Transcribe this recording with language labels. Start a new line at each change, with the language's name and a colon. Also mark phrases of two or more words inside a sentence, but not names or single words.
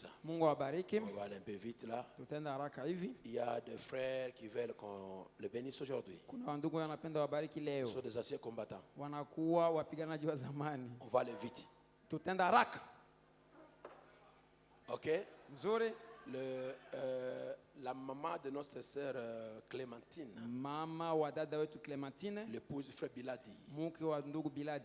Swahili: Mungu awabariki.
French: On va aller un peu vite là.
Swahili: Tutaenda haraka hivi.
French: Il y a des frères qui veulent qu'on le bénisse aujourd'hui.
Swahili: Kuna wandugu wanapenda wabariki
French: Ils
Swahili: leo,
French: sont des anciens combattants.
Swahili: wanakuwa wapiganaji wa zamani.
French: On va aller vite.
Swahili: Tutaenda haraka.
French: Ok?
Swahili: Nzuri.
French: La maman de notre sœur Clémentine,
Swahili: Mama wa dada wetu Clementine,
French: l'épouse du frère Biladi,
Swahili: mke wa ndugu Biladi,